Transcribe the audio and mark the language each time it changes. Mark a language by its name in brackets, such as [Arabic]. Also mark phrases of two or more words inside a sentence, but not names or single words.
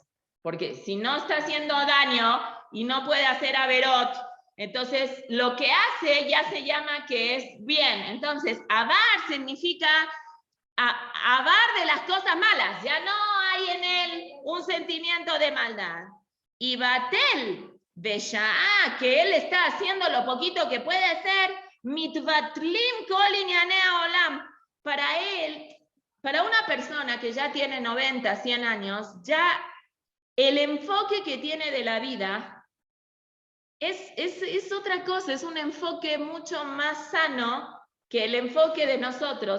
[Spanish] Porque si no está haciendo daño y no puede hacer averot, entonces lo que hace ya se llama que es bien. Entonces, avar significa avar de las cosas malas. Ya no hay en él un sentimiento de maldad. Y [Hebrew] בטל, בשעה, [Spanish] que él está haciendo lo poquito que puede hacer, [Hebrew] מתבטלים כל ענייני עולם. [Spanish] Para él, para una persona que ya tiene 90, 100 años, ya el enfoque que tiene de la vida es otra cosa, es un enfoque mucho más sano que el enfoque de nosotros.